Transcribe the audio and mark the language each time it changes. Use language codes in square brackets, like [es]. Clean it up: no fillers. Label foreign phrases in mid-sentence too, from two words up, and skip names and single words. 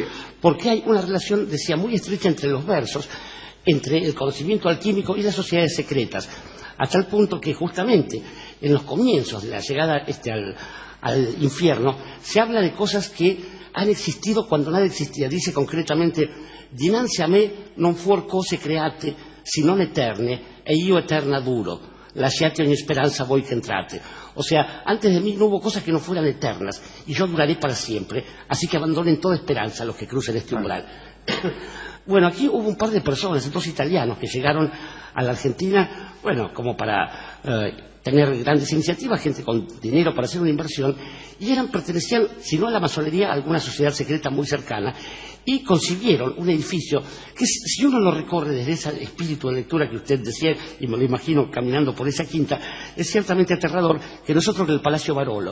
[es] Porque hay una relación, decía, muy estrecha entre los versos, entre el conocimiento alquímico y las sociedades secretas, a tal punto que justamente en los comienzos de la llegada al infierno se habla de cosas que han existido cuando nada existía. Dice concretamente: [it] dinanzi a me non fuor cose create, si non eterne, e io eterna duro, lasciate ogni speranza voi che entrate. [es] O sea, antes de mí no hubo cosas que no fueran eternas, y yo duraré para siempre, así que abandonen toda esperanza los que crucen este umbral. Bueno, aquí hubo un par de personas, 2 italianos, que llegaron a la Argentina, como para tener grandes iniciativas, gente con dinero para hacer una inversión, y pertenecían, si no a la masonería, a alguna sociedad secreta muy cercana, y concibieron un edificio que, si uno lo recorre desde ese espíritu de lectura que usted decía, y me lo imagino caminando por esa quinta, es ciertamente aterrador, que nosotros en el Palacio Barolo.